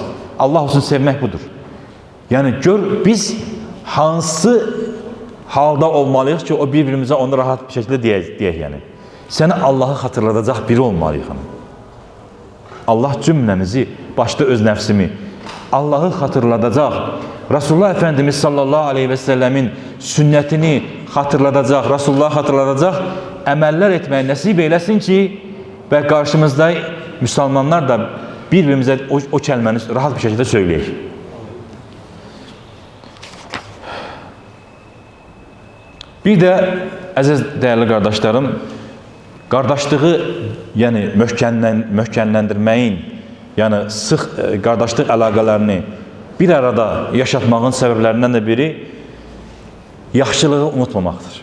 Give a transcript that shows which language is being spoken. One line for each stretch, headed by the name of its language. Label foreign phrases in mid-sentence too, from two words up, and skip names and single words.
Azerbaijani: Allah üçün sevmək budur. Yəni gör, biz hansı halda olmalıyıq ki, o bir-birimizə onu rahat bir şəkildə deyək yəni. Səni Allah'ı xatırladacaq biri olmalıyıq. Allah cümləmizi, başda öz nəfsimi, Allah'ı xatırladacaq,
Turkish: Resulullah Efendimiz sallallahu aleyhi ve sellemin sünnetini hatırladacaq,
Azerbaijani: Resulullah hatırladacaq əməllər etməyi nəsib eyləsin ki, və qarşımızda müsəlmanlar da bir-birimizə o kəlməni rahat bir şəkildə söyləyək. Bir də, əziz dəyərli qardaşlarım, qardaşlığı yəni möhkəmləndirməyin, yəni sıx qardaşlıq əlaqələrini bir arada yaşatmağın səbəblərindən də biri yaxşılığı unutmamaqdır.